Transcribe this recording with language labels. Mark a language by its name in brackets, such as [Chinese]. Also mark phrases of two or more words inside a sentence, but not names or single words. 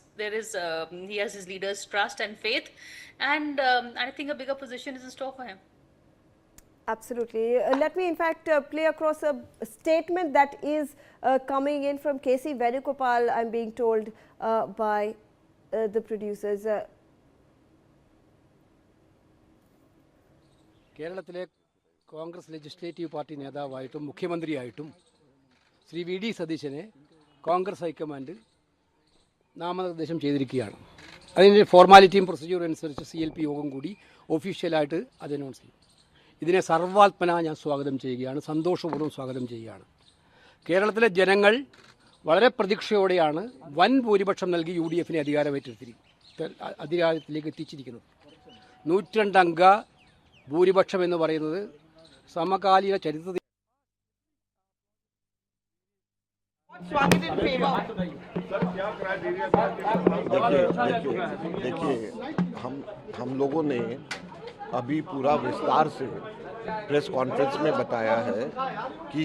[English] There is, he has his leaders' trust and faith, and I think a bigger position is in store for him. Absolutely. Let me in fact play across a statement that is coming in from KC Venugopal, I'm being told by the producers. [Malayalam] കേരളത്തിലെ കോൺഗ്രസ് [English] legislative party [Malayalam] നേതാവായിട്ടും മുഖ്യമന്ത്രിയായിട്ടും ശ്രീ VD സതീശനെ കോൺഗ്രസ് ഹൈക്കമാൻഡ് നാമനിർദ്ദേശം ചെയ്തിരിക്കുകയാണ്. അതിൻ്റെ ഫോർമാലിറ്റിയും പ്രൊസീജിയറും അനുസരിച്ച് CLP യോഗം കൂടി ഒഫീഷ്യലായിട്ട് അത് അനൗൺസ് ചെയ്യും. ഇതിനെ സർവാത്മന ഞാൻ സ്വാഗതം ചെയ്യുകയാണ്, സന്തോഷപൂർവ്വം സ്വാഗതം ചെയ്യുകയാണ്. കേരളത്തിലെ ജനങ്ങൾ വളരെ പ്രതീക്ഷയോടെയാണ് വൻ ഭൂരിപക്ഷം നൽകി UDFനെ അധികാരത്തിലേക്ക് എത്തിച്ചിരിക്കുന്നത്. 102 അംഗ ഭൂരിപക്ഷം എന്ന് പറയുന്നത് സമകാലിക ചരിത്രത്തിൽ [Hindi] देखिए हम लोगों ने अभी पूरा विस्तार से [English] press conference [Hindi] में बताया है कि